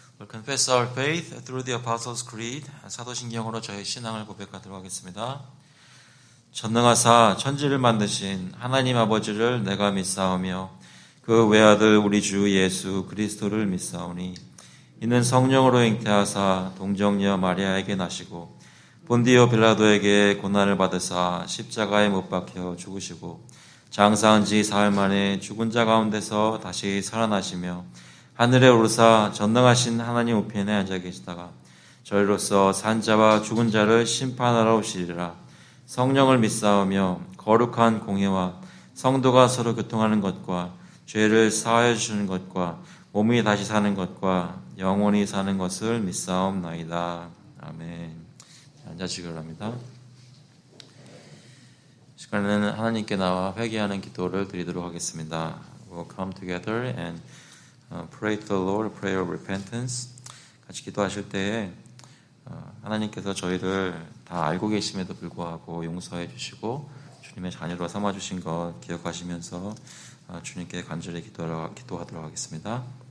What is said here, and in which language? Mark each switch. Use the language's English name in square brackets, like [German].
[English] Confess our faith through the Apostles' Creed. [Korean] 사도신경으로 저희 신앙을 고백하도록 하겠습니다. 전능하사 천지를 만드신 하나님 아버지를 내가 믿사오며 그 외아들 우리 주 예수 그리스도를 믿사오니 이는 성령으로 잉태하사 동정녀 마리아에게 나시고 본디오 빌라도에게 고난을 받으사 십자가에 못 박혀 죽으시고 장사한 지 사흘 만에 죽은 자 가운데서 다시 살아나시며 하늘에 오르사 전능하신 하나님 우편에 앉아 계시다가 저희로서 산자와 죽은 자를 심판하러 오시리라. 성령을 믿사오며 거룩한 공회와 성도가 서로 교통하는 것과 죄를 사하여 주시는 것과 몸이 다시 사는 것과 영원히 사는 것을 믿사옵나이다. 아멘. 앉아시기 바랍니다. 시간에는 하나님께 나와 회개하는 기도를 드리도록 하겠습니다. [English] We'll come together and pray to the Lord, a prayer of repentance. [Korean] 같이 기도하실 때에 하나님께서 저희를 다 알고 계심에도 불구하고 용서해 주시고 주님의 자녀로 삼아 주신 것 기억하시면서 주님께 간절히 기도하도록 하겠습니다.